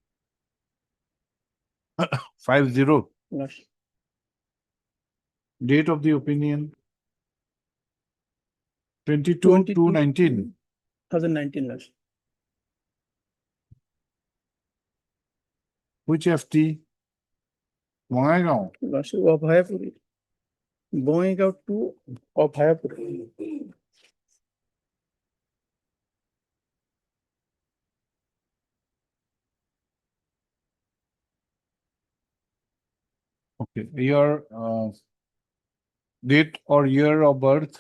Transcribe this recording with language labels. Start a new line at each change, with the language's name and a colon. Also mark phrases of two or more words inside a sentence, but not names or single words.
English: 50. Lordship. Date of the opinion. 22/2/19. 2019, Lordship. Which FT? Bongaigaon. Lordship, Abhayapuri. Bongaigaon to Abhayapuri. Okay. Your date or year of birth?